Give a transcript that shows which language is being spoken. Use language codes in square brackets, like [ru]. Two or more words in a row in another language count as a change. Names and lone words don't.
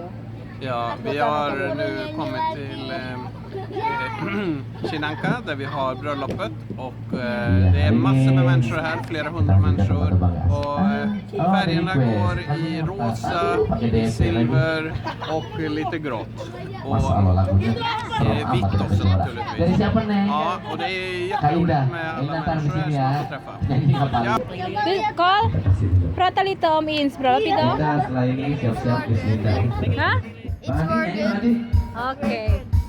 [sv] Ja, vi har nu kommit till Sri Lanka där vi har bröllopet och det är massor med människor här, flera hundra människor och färgerna går i rosa, i silver och lite grått och vitt också naturligtvis. Ja, och det är jätteroligt med alla människor här som får träffa. Ja. Carl, prata lite om Ins bröllop idag. [id] Kita setelah ini siap-siap di sini. Hah? [en] It's for good. [id] Oke.